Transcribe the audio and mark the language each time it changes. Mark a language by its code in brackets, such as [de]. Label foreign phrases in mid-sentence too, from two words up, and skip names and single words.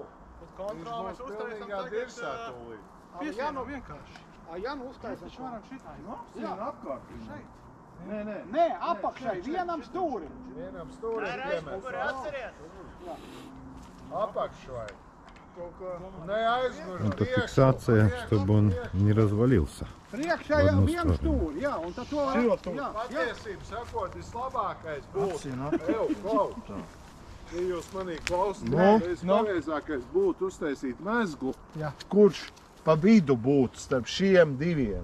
[lv] Kontroles uztaisam tagad... dirsā tūlīt. Piesvieno vienkārši. Janu uztaisam. Mēs varam šitai, no? Jā, apkārt. Šeit. Nē, apakšai, vienam stūrim. Vienam stūrim piemēr. Apakšai. [ru] Это фиксация, чтобы он не развалился. [lv] Priekšā jau vienu stūri, jā, un tad to var... Patiesību sakot, vislabākais būtu. Klau. Ja jūs manī klausāties, pareizākais būtu uztaisīt mezglu, kurš pa vidu būtu starp šiem diviem.